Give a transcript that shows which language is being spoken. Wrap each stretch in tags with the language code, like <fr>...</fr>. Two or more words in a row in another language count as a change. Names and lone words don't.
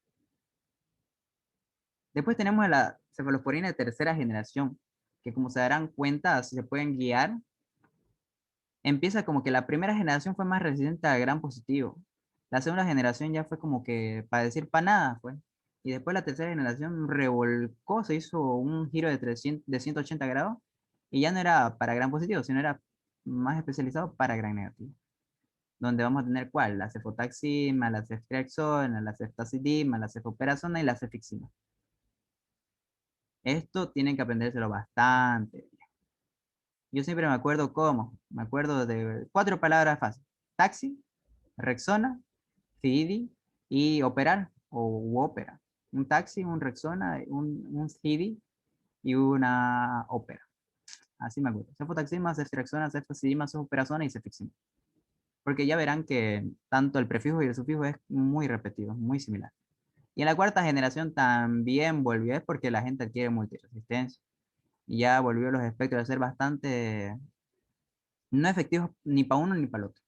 <es>Después tenemos la cefalosporina de tercera generación, que como se darán cuenta, si se pueden guiar, empieza como que la primera generación fue más resistente al gran positivo. La segunda generación ya fue como que, para decir para nada, fue. Y después la tercera generación revolcó, se hizo un giro de 180 grados y ya no era para gran positivo, sino era más especializado para gran negativo. Donde vamos a tener ¿cuál? La cefotaxima, la ceftriaxona, la ceftazidima, la cefoperazona y la cefixima. Esto tienen que aprendérselo bastante. Yo siempre me acuerdo cómo. Me acuerdo de 4 palabras fáciles. Taxi, Rexona, CD y operar o ópera. Un taxi, un Rexona, un CD y una ópera. Así me acuerdo. Cefotaxima, ceftriaxona, ceftazidima, cefoperazona y cefixima. Porque ya verán que tanto el prefijo y el sufijo es muy repetido, muy similar. Y en la cuarta generación también volvió, es porque la gente adquiere multiresistencia. Y ya volvió los espectros a ser bastante no efectivos ni para uno ni para el otro.</es>